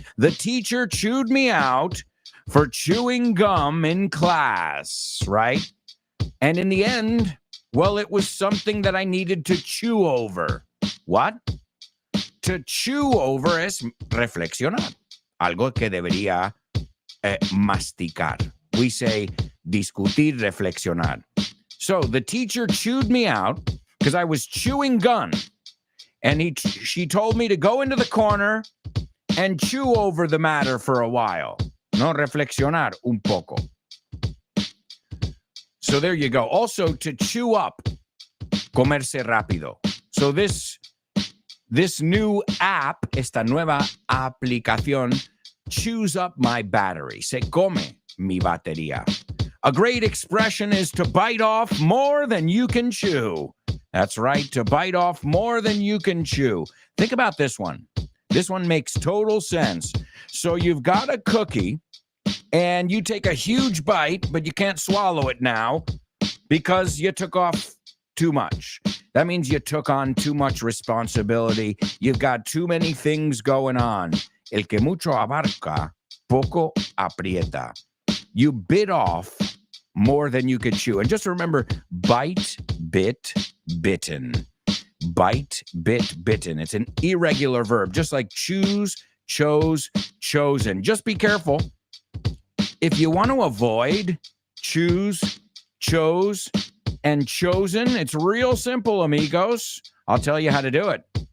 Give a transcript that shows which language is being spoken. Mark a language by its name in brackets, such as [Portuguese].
[English] The teacher chewed me out for chewing gum in class, right? And in the end, well, it was something that I needed to chew over. What? To chew over [Spanish] es reflexionar. Algo que debería masticar. [English] we say discutir, reflexionar. So the teacher chewed me out because I was chewing gum. And she told me to go into the corner and chew over the matter for a while. [Spanish] No, reflexionar un poco. [English] So there you go. Also, to chew up, [Spanish] comerse rápido. [English] So this new app, [Spanish] esta nueva aplicación, [English] chews up my battery. [Spanish] Se come mi batería. [English] A great expression is to bite off more than you can chew. That's right, to bite off more than you can chew. Think about this one. This one makes total sense. So you've got a cookie, and you take a huge bite, but you can't swallow it now because you took off too much. That means you took on too much responsibility. You've got too many things going on. [Spanish] El que mucho abarca, poco aprieta. [English] You bit off more than you could chew. And just remember, bite, bit, bitten. Bite, bit, bitten. It's an irregular verb, just like choose, chose, chosen. Just be careful. If you want to avoid choose, chose, and chosen, it's real simple, amigos. I'll tell you how to do it.